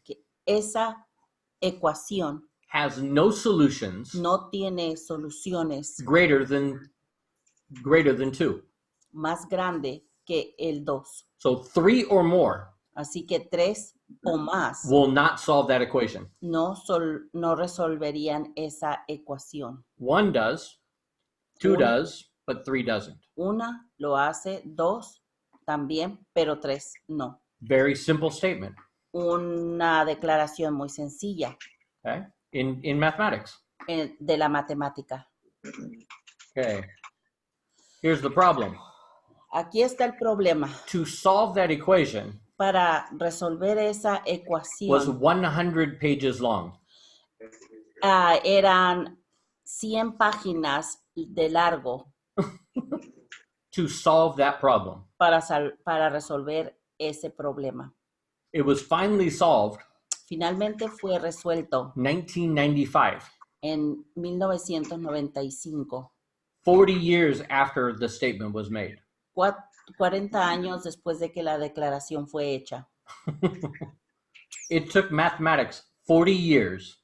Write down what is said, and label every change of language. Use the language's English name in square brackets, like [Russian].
[Spanish] que esa ecuación [English] has no solutions [Spanish] no tiene soluciones [English] greater than 2. [Spanish] más grande que el 2. [English] So 3 or more [Spanish] Así que 3 o más [English] will not solve that equation. [Spanish] no resolverían esa ecuación. [English] 1 does, 2 [Spanish] Un- [English] does, but 3 doesn't. [Spanish] Una lo hace, 2 también, pero 3 no. [English] Very simple statement, [Spanish] Una declaración muy sencilla [English] okay? In mathematics. [Spanish] de la matemática. [English] Okay. Here's the problem. [Spanish] Aquí está el problema. [English] To solve that equation [Spanish] Para resolver esa [English] was [Spanish] ecuación [English] 100 pages long. [Spanish] eran 100 páginas de largo [English] To solve that problem. [Spanish] para resolver ese problema. [English] It was finally solved [Spanish] Finalmente fue resuelto [English] 1995, [Spanish] en 1995, [English] 40 years after the statement was made. [Spanish] 40 años después de que la declaración fue hecha. [English] It took mathematics 40 years,